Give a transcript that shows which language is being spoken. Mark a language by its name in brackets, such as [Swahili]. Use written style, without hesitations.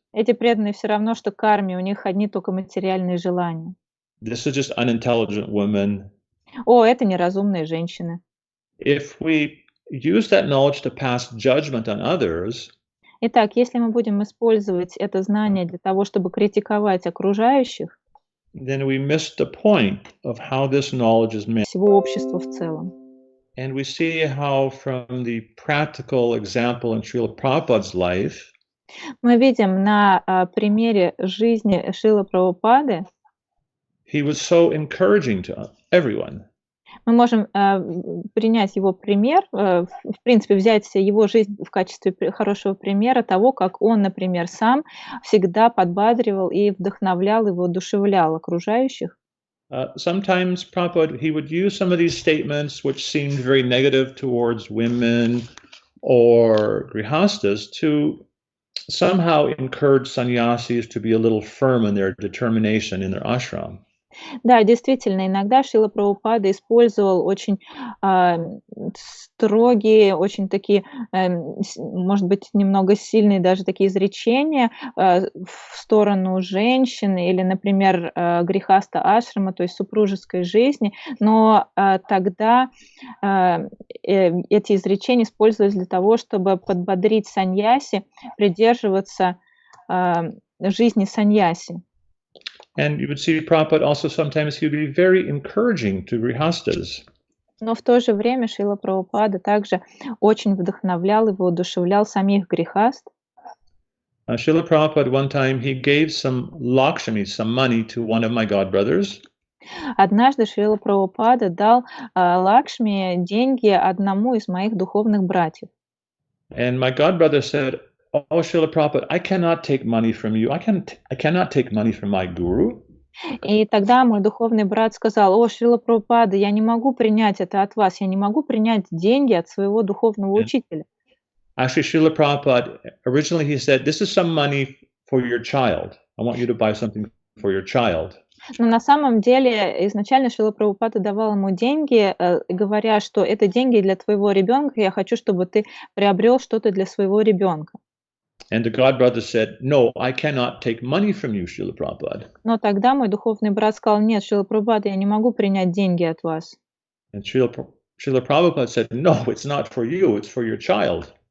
[Russian] Эти преданные все равно, что карме, у них одни только материальные желания. [English] This is just unintelligent women. [Russian] Это неразумные женщины. [English] If we use that knowledge to pass judgment on others, [Russian] итак, если мы будем использовать это знание для того, чтобы критиковать окружающих, [English] then we miss the point of how this knowledge is meant. [Russian] Всего общества в целом. [English] And we see how from the practical example in Srila Prabhupada's life, [Russian] мы видим на примере жизни Шрилы Прабхупады, [English] he was so encouraging to everyone. [Russian] Мы можем принять его пример, в принципе, взять его жизнь в качестве хорошего примера того, как он, например, сам всегда подбадривал и вдохновлял и воодушевлял окружающих. [English] Sometimes Prabhupada, he would use some of these statements which seemed very negative towards women or grihastas to somehow encourage sannyasis to be a little firm in their determination in their ashram. [Russian] Да, действительно, иногда Шрила Прабхупада использовал очень строгие, очень такие, может быть, немного сильные даже такие изречения в сторону женщины или, например, грихаста ашрама, то есть супружеской жизни, но тогда эти изречения использовались для того, чтобы подбодрить саньяси придерживаться жизни саньяси. [English] And you would see Prabhupada also sometimes he would be very encouraging to grihastas. [Russian] Но в то же время Шрила Прабхупада также очень вдохновлял и воодушевлял самих грихаст. [English] Srila Prabhupada one time he gave some Lakshmi, some money to one of my godbrothers. [Russian] Однажды Шрила Прабхупада дал Лакшми деньги одному из моих духовных братьев. [English] And my godbrother said, "Oh, Srila Prabhupada, I cannot take money from you. I cannot take money from my guru." [Russian] И тогда мой духовный брат сказал: «О, Шрила Прабхупада, я не могу принять это от вас, я не могу принять деньги от своего духовного учителя». [English] Actually, Srila Prabhupada, originally he said, "This is some money for your child. I want you to buy something for your child." [Russian] Но на самом деле изначально Шрила Прабхупада давал ему деньги, говоря, что это деньги для твоего ребенка, я хочу, чтобы ты приобрел что-то для своего ребенка. [English] And the godbrother said, "No, I cannot take money from you, Srila Prabhupada." [Russian] Но тогда мой духовный брат сказал: «Нет, Шрила Прабхупада, я не могу принять деньги от вас». [English] And Srila Prabhupada said, "No, it's not for you, it's for your child."